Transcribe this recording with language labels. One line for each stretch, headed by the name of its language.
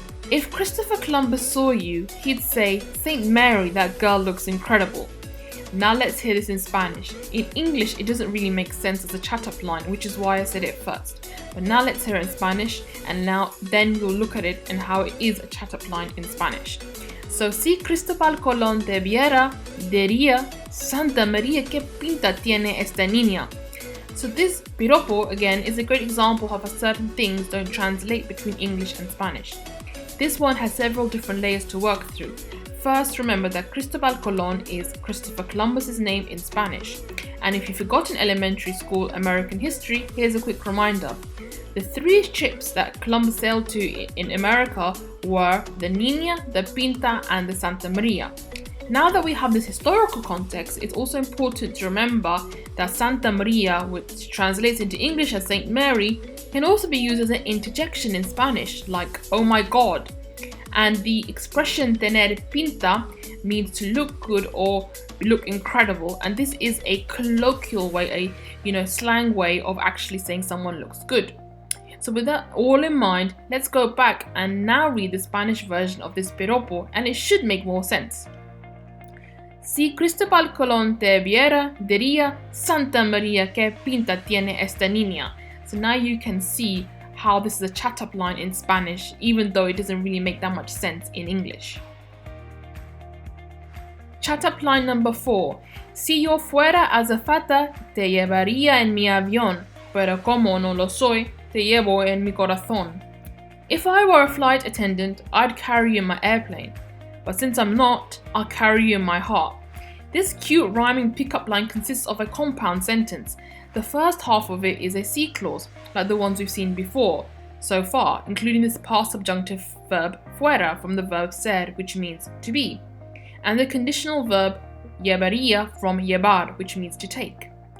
English: If Christopher Columbus saw you, he'd say, Saint Mary, that girl looks incredible. Now let's hear this in Spanish. In English, it doesn't really make sense as a chat-up line, which is why I said it first. But now let's hear it in Spanish, and then we'll look at it and how it is a chat-up line in Spanish.
Spanish: So, si Cristóbal Colón te viera, diría, Santa María, qué pinta tiene esta niña.
English: So this piropo, again, is a great example of how certain things don't translate between English and Spanish. This one has several different layers to work through. First, remember that Cristóbal Colón is Christopher Columbus's name in Spanish. And if you forgot in elementary school American history, here's a quick reminder. The 3 ships that Columbus sailed to in America were the Niña, the Pinta, and the Santa Maria. Now that we have this historical context, it's also important to remember that Santa Maria, which translates into English as Saint Mary, can also be used as an interjection in Spanish, like oh my god. And the expression tener pinta means to look good or look incredible, and this is a colloquial way, a slang way of actually saying someone looks good. So with that all in mind, let's go back and now read the Spanish version of this piropo, and it should make more sense.
Spanish: Si Cristóbal Colón te viera, diría, Santa María, qué pinta tiene esta niña.
English: So now you can see how this is a chat-up line in Spanish, even though it doesn't really make that much sense in English. Chat-up line number 4.
Spanish: Si yo fuera azafata, te llevaría en mi avión, pero como no lo soy, te llevo en mi corazón.
English: If I were a flight attendant, I'd carry you in my airplane, but since I'm not, I'll carry you in my heart. This cute rhyming pickup line consists of a compound sentence. The first half of it is a C clause, like the ones we've seen before so far, including this past subjunctive verb fuera from the verb ser, which means to be, and the conditional verb llevaría from llevar, which means to take.